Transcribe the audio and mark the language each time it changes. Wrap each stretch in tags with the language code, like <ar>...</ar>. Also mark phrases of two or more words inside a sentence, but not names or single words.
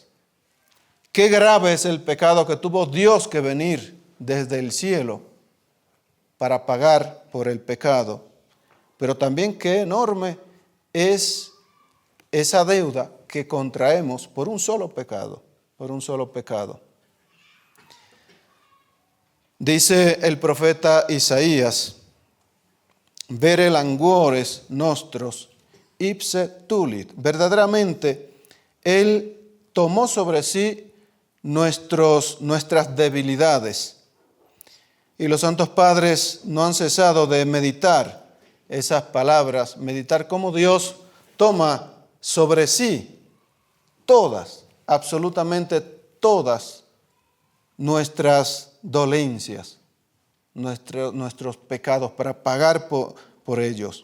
<es>Qué grave es el pecado que tuvo Dios que venir desde el cielo para pagar por el pecado, pero también qué enorme es esa deuda que contraemos por un solo pecado, por un solo pecado. Dice el profeta Isaías,</es> <la>vere languores nostros ipse tulit.</la> <es>Verdaderamente, Él tomó sobre sí nuestras debilidades. Y los santos padres no han cesado de meditar esas palabras, meditar cómo Dios toma sobre sí todas, absolutamente todas nuestras dolencias, nuestros pecados para pagar por ellos.</es>